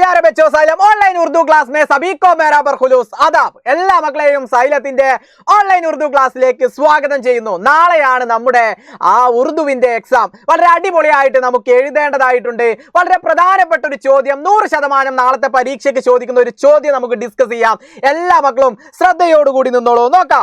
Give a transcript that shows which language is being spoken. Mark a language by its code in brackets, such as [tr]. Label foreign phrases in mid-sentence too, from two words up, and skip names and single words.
[ur] بچوں سائلم آن لائن اردو کلاس میں سبھی کو میرا پرخلوص آداب [ml] എല്ലാ മക്കളെയും സൈലത്തിന്റെ ഓൺലൈൻ ഉറുദു ക്ലാസ്സിലേക്ക് സ്വാഗതം ചെയ്യുന്നു. നാളെയാണ് നമ്മുടെ ആ ഉറുദുവിന്റെ എക്സാം. വളരെ അടിപൊളിയായിട്ട് നമുക്ക് എഴുതേണ്ടതായിട്ടുണ്ട്. വളരെ പ്രധാനപ്പെട്ട ഒരു ചോദ്യം, 100% നാളത്തെ പരീക്ഷയ്ക്ക് ചോദിക്കുന്ന ഒരു ചോദ്യം നമുക്ക് ഡിസ്കസ് ചെയ്യാം. എല്ലാ മക്കളും ശ്രദ്ധയോടുകൂടി നിന്നോളൂ. നോക്കാം.